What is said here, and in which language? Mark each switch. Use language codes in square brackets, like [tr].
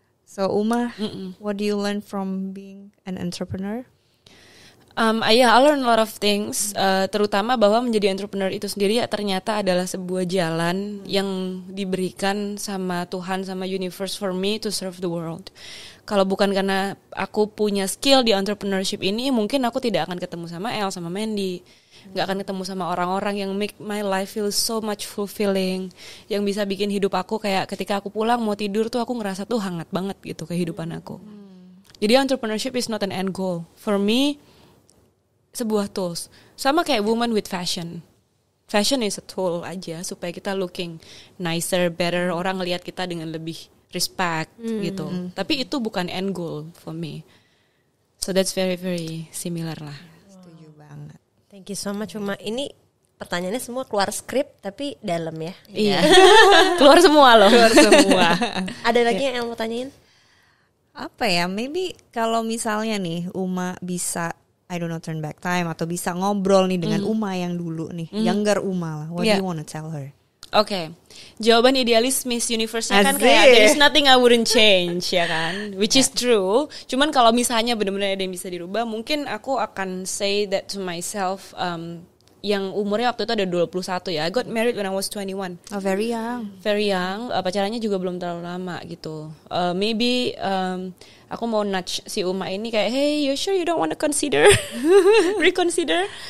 [en] So Uma, what do you learn from being an entrepreneur? I learn a lot of things, [id] terutama bahwa menjadi entrepreneur itu sendiri ya ternyata adalah sebuah jalan yang diberikan sama Tuhan, sama universe [en] for me to serve the world. [id] Kalau bukan karena aku punya skill di entrepreneurship ini, mungkin aku tidak akan ketemu sama El, sama Mandy, nggak akan ketemu sama orang-orang yang [en] make my life feel so much fulfilling, [id] yang bisa bikin hidup aku kayak ketika aku pulang mau tidur tuh aku ngerasa tuh hangat banget gitu kehidupan aku. Jadi [en] entrepreneurship is not an end goal for me. [id] Sebuah tools, sama kayak woman with fashion. [en] Fashion is a tool [id] aja supaya kita [en] looking nicer, better, [id] orang ngelihat kita dengan lebih respect gitu. Tapi itu bukan [en] end goal for me. So that's very very similar lah. [id] Setuju banget. [en] Thank you so much [id] Uma. Ini pertanyaannya semua keluar skrip tapi dalam ya. Iya. Keluar semua loh. Ada lagi yang mau tanyain? Apa ya? Maybe kalau misalnya nih Uma bisa turn back time atau bisa ngobrol nih dengan Uma yang dulu nih, younger Uma lah. [en] What do you want to tell her? [id] Oke, jawaban idealis Miss Universe-nya kan kayak [en] there is nothing I wouldn't change, [id] ya kan? [en] Which is true. [id] Cuman kalau misalnya benar-benar ada yang bisa dirubah, mungkin aku akan [en] say that to myself. [id] Yang umurnya waktu itu ada 21 ya. [en] I got married when I was 21. Oh, very young. Very young. [id] Pacarannya juga belum terlalu lama gitu. [en] Maybe [id] aku mau nudge si Uma ini kayak, [en] hey, you sure you don't want to reconsider?